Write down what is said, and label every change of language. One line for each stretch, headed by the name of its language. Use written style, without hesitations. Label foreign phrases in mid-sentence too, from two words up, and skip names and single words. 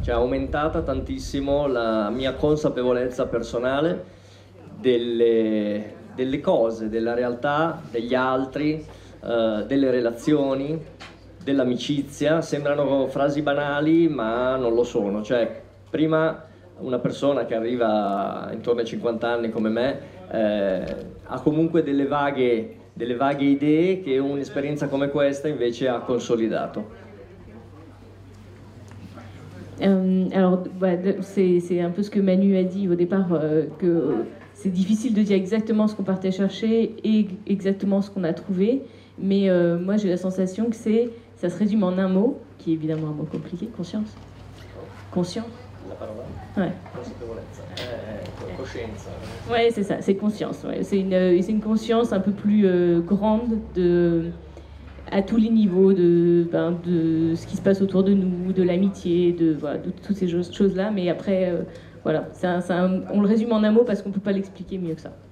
Italian: Cioè è aumentata tantissimo la mia consapevolezza personale delle cose, della realtà, degli altri, delle relazioni, dell'amicizia. Sembrano frasi banali, ma non lo sono. Cioè, prima una persona che arriva intorno ai 50 anni come me ha comunque delle vaghe idee che un'esperienza come questa invece ha consolidato.
French: Alors, c'est un peu ce que Manu a dit au départ, que c'est difficile de dire exactement ce qu'on partait chercher et exactement ce qu'on a trouvé, mais moi j'ai la sensation que ça se résume en un mot, qui est évidemment un mot compliqué, conscience. Conscient.
Italian: La parola?
French: Ouais.
Italian: Consapevolezza. Coscienza.
French: Ouais, c'est ça, c'est conscience. Ouais. C'est une conscience un peu plus grande à tous les niveaux de ce qui se passe autour de nous, de l'amitié, de toutes ces choses-là. Mais après, voilà, on le résume en un mot parce qu'on ne peut pas l'expliquer mieux que ça.